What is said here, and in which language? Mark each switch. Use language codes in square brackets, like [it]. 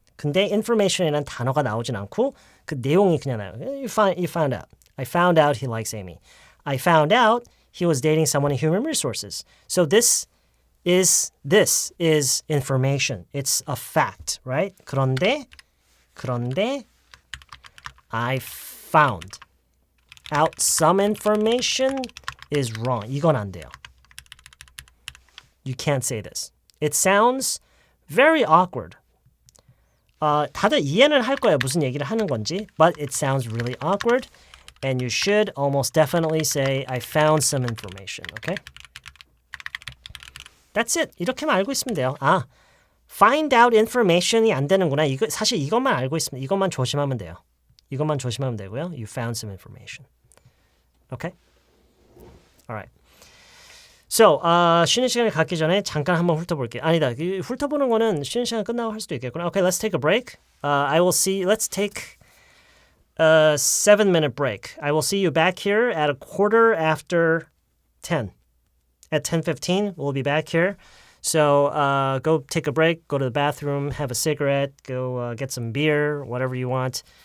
[ko] 근데 information이라는 단어가 나오진 않고 그 내용이 그냥 나와요. [en] You found out. I found out he likes Amy. I found out he was dating someone in human resources. So this is information. It's a fact, right? 그런데 I found out some information is wrong. [ko] 이건 안 돼요. You can't say this. [en] It sounds very awkward. 다들 이해는 할 거예요. [ko] 무슨 얘기를 하는 건지. [en] But it sounds really awkward. And you should almost definitely say, I found some information. Okay? That's it. [ko] 이렇게만 알고 있으면 돼요. find out information이 안 되는구나. 사실 이것만 알고 있으면 이것만 조심하면 돼요. 이것만 조심하면 되고요. [en] You found some information. Okay? Alright. [ko] So, 쉬는 시간을 갖기 전에 잠깐 한번 훑어볼게요. 아니다. 훑어보는 거는 쉬는 시간 끝나고 할 수도 있겠구나. [en] Okay, let's take a break. Let's take a 7-minute break. I will see you back here at 10:15. At 10:15, we'll be back here. So, go take a break, go to the bathroom, have a cigarette, go get some beer, whatever you want.